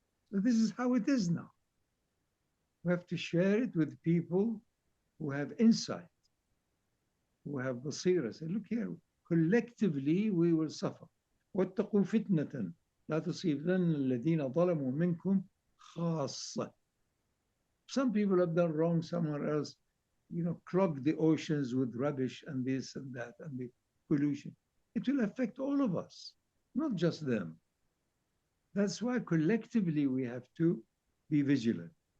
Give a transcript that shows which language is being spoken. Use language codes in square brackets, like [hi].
[en] So this is how it is now. We have to share it with people who have insight, who have basira. Say, look here, collectively we will suffer. [ar] واتقوا فتنة لا تصيبن الذين ظلموا منكم خاصة. [en] Some people have done wrong somewhere else, you know, clogged the oceans with rubbish and this and that and the pollution. It will affect all of us, not just them. That's why collectively we have to be vigilant.